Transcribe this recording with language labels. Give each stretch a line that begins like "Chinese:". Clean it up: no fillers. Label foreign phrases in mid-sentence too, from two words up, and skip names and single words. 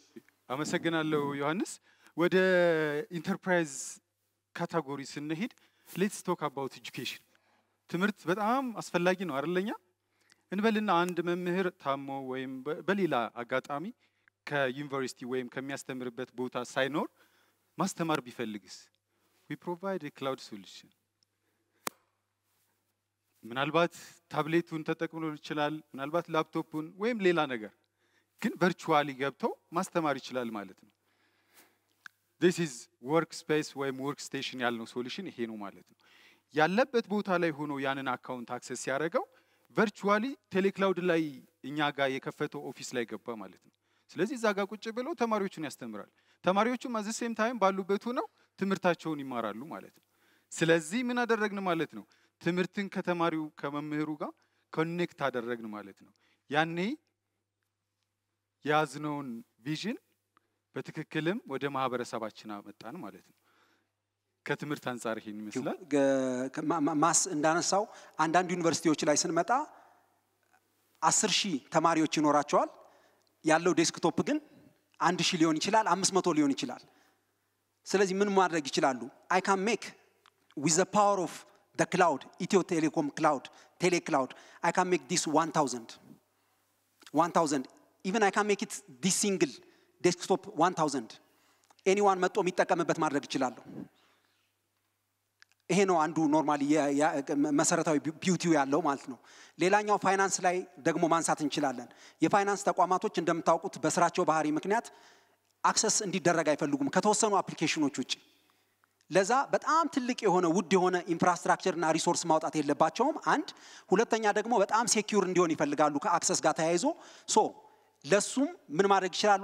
Amharic: አመሰግናለሁ ዮሐንስ። ወደ
English: enterprise category
Amharic: ስንሄድ
English: let's talk about education።
Amharic: ትምህርት በጣም አስፈላጊ ነው አይደለኛ? እንበልና አንድ መምህር ታሞ ወይም በሌላ አጋጣሚ ከዩኒቨርሲቲ ወይም ከሚያስተምርበት ቦታ ሳይኖር ማስተማር ቢፈልግስ?
English: we provide a cloud solution።
Amharic: ምናልባት ታብሌቱን ተጠቅሞ ይችላል፣ ምናልባት ላፕቶፑን ወይም ሌላ ነገር፣ ግን ቨርቹዋሊ ገብተው ማስተማር ይችላል ማለት ነው።
English: this is workspace
Amharic: ወይም workstation ያልነው ሶሉሽን ይሄ ነው ማለት ነው። ያለበት ቦታ ላይ ሆኖ ያንን አካውንት አክሰስ ያደረገው ቨርቹዋሊ ቴሌክላውድ ላይ እኛ ጋር የከፈተው ኦፊስ ላይ ገባ ማለት ነው። ስለዚህ እዛ ጋር ቁጭ ብለው ተማሪዎቹን ያስተምራል። ተማሪዎቹም
English: at the same time
Amharic: ባሉበት ሆነው ትምህርታቸውን ይማራሉ ማለት ነው። ስለዚህ ምን አደረግን ማለት ነው? ትምህርትን ከተማሪው ከመምህሩ ጋር ኮኔክት አደረግን ማለት ነው። ያኔ ያዝነውን ቪዥን በትክክልም ወደ ማህበረሰባችን አመጣን ማለት ነው። ከትምህርት አንፃር ይሄን ይመስላል። ማስ እንዳነሳው አንዳንድ ዩኒቨርሲቲዎች ላይ ስንመጣ 10,000 ተማሪዎች ይኖራቸዋል። ያለው ዴስክቶፕ ግን 1,000 ሊሆን ይችላል፣ 500 ሊሆን ይችላል። ስለዚህ ምን ማድረግ ይችላሉ?
English: I can make with the power of the cloud, Ethio Telecom cloud, Tele Cloud, I can make this 1,000. Even I can make it this single desktop 1,000.
Amharic: Anyone መጥቶ የሚጠቀምበት ማድረግ ይችላሉ። ይሄ ነው አንዱ ኖርማሊ መሰረታዊ ቢዩቲው ያለው ማለት ነው። ሌላኛው ፋይናንስ ላይ ደግሞ ማንሳት እንችላለን። የፋይናንስ ተቋማቶች እንደምታውቁት በስራቸው ባህሪ ምክንያት አክሰስ እንዲደረግ አይፈልጉም ከተወሰኑ አፕሊኬሽኖች ውጪ። ለዛ በጣም ትልቅ የሆነ ውድ የሆነ ኢንፍራስትራክቸርና ሪሶርስ ማውጣት የለባቸውም። አንድ ሁለተኛ ደግሞ በጣም ሴኩር እንዲሆን ይፈልጋሉ ከአክሰስ ጋር ተያይዞ። ሶ ለሱም ምን ማድረግ ይችላሉ?